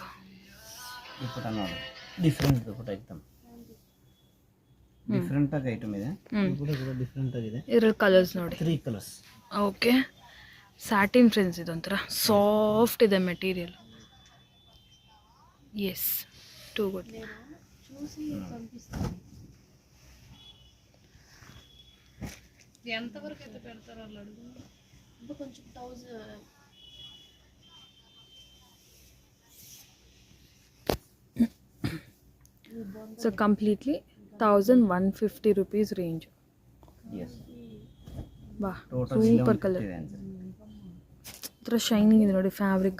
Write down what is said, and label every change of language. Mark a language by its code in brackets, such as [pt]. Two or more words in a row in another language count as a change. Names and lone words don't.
[kn] ದುಪಟ್ಟ ನೋಡಿ, ಡಿಫ್ರೆಂಟ್ ದುಪಟ್ಟ. ಎಕ್ದಮ್ ಡಿಫ್ರೆಂಟ್ ಆಗಿ ಐಟಮ್ ಇದೆ. ದುಪಟ್ಟ ಕೂಡ ಡಿಫ್ರೆಂಟ್ ಆಗಿದೆ. ಇದ್ರಲ್ಲಿ ಕಲರ್ಸ್ ನೋಡಿ, 3 ಕಲರ್ಸ್. ಓಕೆ. [en] satin friends, [kn] ಇದೊಂಥರ ಸಾಫ್ಟ್ ಇದೆ ಮೆಟೀರಿಯಲ್. [en] Yes, too good. [te] ఎంతవరకు అయితే పెడతారో వాళ్ళు అడుగు. ఇప్పుడు కొంచెం 1000 [en] So completely [kn] 1150 rupees ರೇಂಜ್. ಬಾ, [en] super colour. [kn] ಒಂಥರ ಶೈನಿಂಗ್ ಇದೆ ನೋಡಿ ಫ್ಯಾಬ್ರಿಕ್.